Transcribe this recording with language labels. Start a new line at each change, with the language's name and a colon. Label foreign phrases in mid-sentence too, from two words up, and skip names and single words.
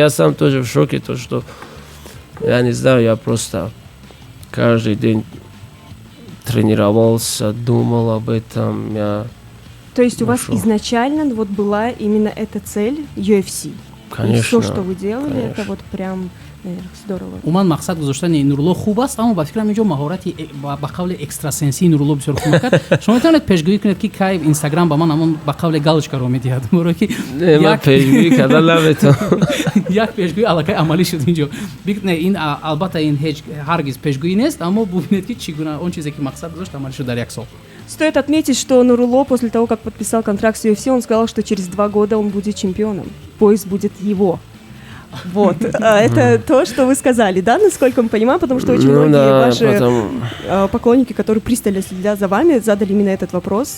Russian: Я сам тоже в шоке, то, что, я не знаю, я просто каждый день тренировался, думал об этом. То есть у вас изначально вот была именно эта цель UFC? Конечно. И все, что вы делали, конечно. это вот прям здорово.
Tajik: уман мақсад гузоштани Нурулло хуб аст, аммо ба фикрам инҷо маҳорати ба қавли экстрасенсии Нурулло бисёр хуб мекард. Шумо метавонед пешгӯӣ кунед ки кай Инстаграм ба ман ҳамон ба қавли галочкаро медиҳад. Моро ки ман пешгӯӣ кардан наметавонам. як пешгӯӣ аллакай амалӣ шуд инҷо. Не, ин албатта ин ҳеҷ ҳаргиз пешгӯӣ нест, аммо бубинед ки чӣ гуна он чизе ки мақсад гузошт амалӣ шуд дар як сол.
Russian: Стоит отметить, что Нурулло после того, как подписал контракт с UFC, он сказал, что через 2 года он будет чемпионом. Пояс будет его. Вот. Это то, что вы сказали, да, насколько мы понимаем, потому что очень многие ваши поклонники, которые пристально следят за вами, задали именно этот вопрос.